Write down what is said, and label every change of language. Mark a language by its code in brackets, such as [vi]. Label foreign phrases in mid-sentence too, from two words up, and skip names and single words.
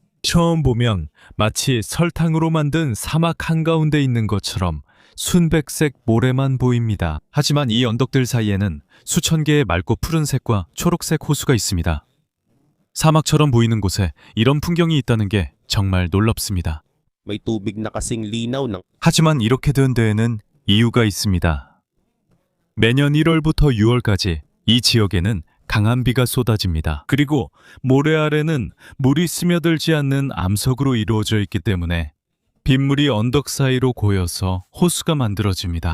[ko] 처음 보면 마치 설탕으로 만든 사막 한가운데 있는 것처럼 순백색 모래만 보입니다. 하지만 이 언덕들 사이에는 수천 개의 맑고 푸른색과 초록색 호수가 있습니다. 사막처럼 보이는 곳에 이런 풍경이 있다는 게 정말 놀랍습니다. [tl] May tubig na kasing linaw ng [ko] 하지만 이렇게 된 데에는 이유가 있습니다. 매년 1월부터 6월까지 이 지역에는 강한 비가 쏟아집니다. 그리고 모래 아래는 물이 스며들지 않는 암석으로 이루어져 있기 때문에 빗물이 언덕 사이로 고여서 호수가 만들어집니다.